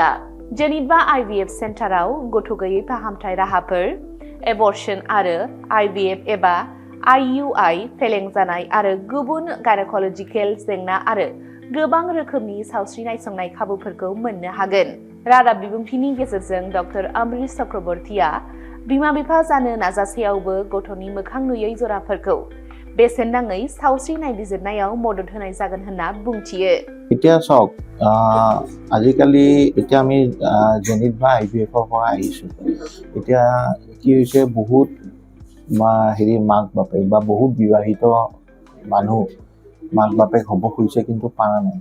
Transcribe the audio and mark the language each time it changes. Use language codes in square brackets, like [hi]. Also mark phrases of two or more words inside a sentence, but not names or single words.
[brx] जेनेभा IVF सेन्टाराव गथ' गैयै फाहामथाय राहाफोर, एबर्शन आरो IVF एबा IUI, फेलें जानाय आरो गुबुन गायनेकलजिकेल जेंना आरो गोबां रोखोमनि सावस्रि नायसंनाय खाबुफोरखौ मोननो हागोन। रादाब बिबुंथिनि गेजेरजों डक्टर अम्बरीश चक्रवर्तीया बिमा-बिफा जानो नाजासेयावबो गथ'नि मोखां नुयै जराफोरखौ बेसेन नाङै सावस्रि नायबिजिरनायाव मदद होनाय जागोन होनना बुंथियो। [as] এতিয়া চাওক, আজিকালি এতিয়া আমি যেনিবা IVFৰ পৰা আহিছোঁ। এতিয়া কি হৈছে, বহুত মাক বাপেক বা বহুত বিবাহিত মানুহ মাক বাপেক হ'ব খুজিছে কিন্তু পাৰা নাই।